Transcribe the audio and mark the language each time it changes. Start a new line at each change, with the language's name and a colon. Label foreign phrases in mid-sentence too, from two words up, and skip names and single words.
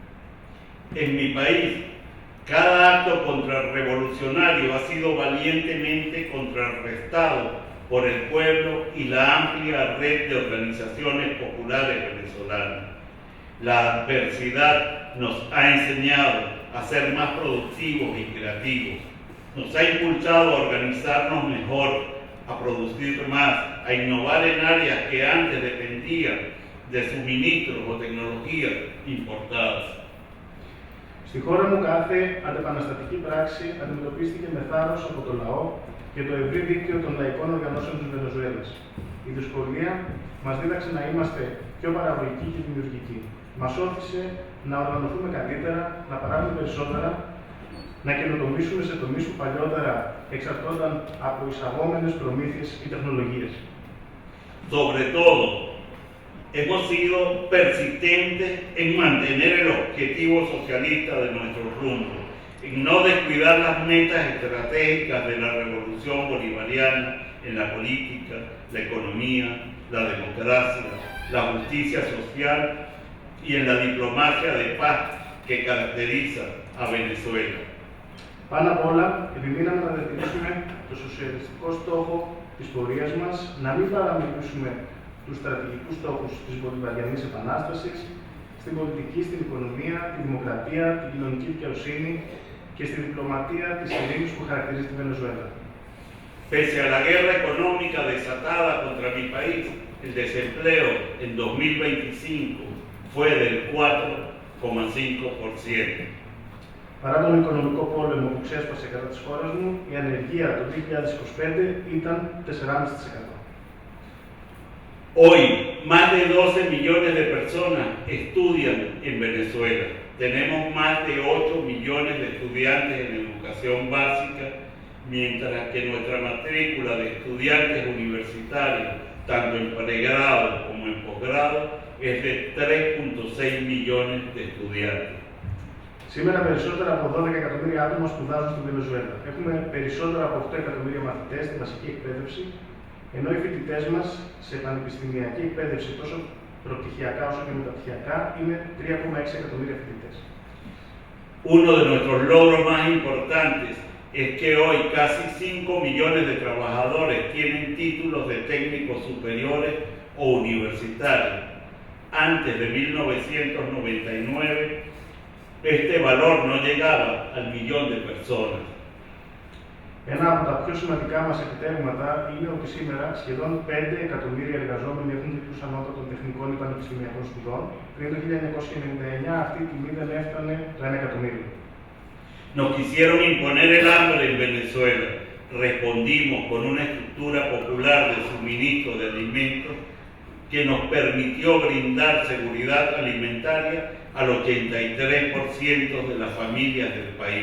Spanish: En mi país, cada acto contrarrevolucionario ha sido valientemente contrarrestado por el pueblo y la amplia red de organizaciones populares venezolanas. La adversidad nos ha enseñado a ser más productivos y creativos. Nos ha impulsado a organizarnos mejor, a producir más, a innovar en áreas que antes dependían de suministros o tecnologías importadas.
Greek: Στη χώρα μου κάθε αντεπαναστατική πράξη αντιμετωπίστηκε με θάρρος από το λαό και το ευρύ δίκτυο των λαϊκών οργανώσεων της Βενεζουέλας. Η δυσκολία μας δίδαξε να είμαστε πιο παραγωγικοί και δημιουργικοί. Μας όθησε να οργανωθούμε καλύτερα, να παράγουμε περισσότερα, να καινοτομήσουμε σε τομείς που παλιότερα εξαρτώνταν από εισαγόμενες προμήθειες ή τεχνολογίες.
Spanish: Sobre todo, hemos sido persistentes en mantener el objetivo socialista de nuestro rumbo, en no descuidar las metas estratégicas de la revolución bolivariana en la política, la economía, la democracia, la justicia social y en la diplomacia de paz que caracteriza a Venezuela.
Greek: Πάνω απ' όλα, επιμείναμε να διατηρήσουμε το σοσιαλιστικό στόχο της πορείας μας, να μην παραμερίσουμε τους στρατηγικούς στόχους της Μπολιβαριανής Επανάστασης, στην πολιτική, στην οικονομία, τη δημοκρατία, την κοινωνική δικαιοσύνη και στη διπλωματία της ειρήνης που χαρακτηρίζει τη Βενεζουέλα.
Spanish: Pese a la guerra económica desatada contra mi país, el desempleo en 2025 fue del 4,5%.
Greek: Παρά τον οικονομικό πόλεμο που ξέσπασε κατά της χώρας μου, η ανεργία το 2025 ήταν 4,5%.
Spanish: Hoy, más de 12 millones de personas estudian en Venezuela. Tenemos más de 8 millones de estudiantes en educación básica, mientras que nuestra matrícula de estudiantes universitarios, tanto en pregrado como en posgrado, es de 3,6 millones de estudiantes.
Greek: Σήμερα περισσότερα από 12 εκατομμύρια άτομα σπουδάζουν στη Βενεζουέλα. Έχουμε περισσότερα από 8 εκατομμύρια μαθητές στη βασική εκπαίδευση, ενώ οι φοιτητές μας σε πανεπιστημιακή εκπαίδευση τόσο προπτυχιακά όσο και μεταπτυχιακά είναι 3,6 εκατομμύρια φοιτητές.
Spanish: Uno de nuestros logros más importantes es que hoy casi 5 millones de trabajadores tienen títulos de técnicos superiores o universitarios, antes de 1999, este valor no llegaba al millón de personas.
Greek: Ένα από τα πιο σημαντικά μας επιτεύγματα είναι ότι σήμερα σχεδόν 5 εκατομμύρια εργαζόμενοι έχουν τίτλους ανώτατων τεχνικών ή πανεπιστημιακών σπουδών. Πριν το 1999 αυτή η τιμή δεν έφτανε το 1 εκατομμύριο.
Spanish: Nos quisieron imponer el hambre en Venezuela. Respondimos con una estructura popular de suministro de alimentos que nos permitió brindar seguridad alimentaria al 83% de las familias del país.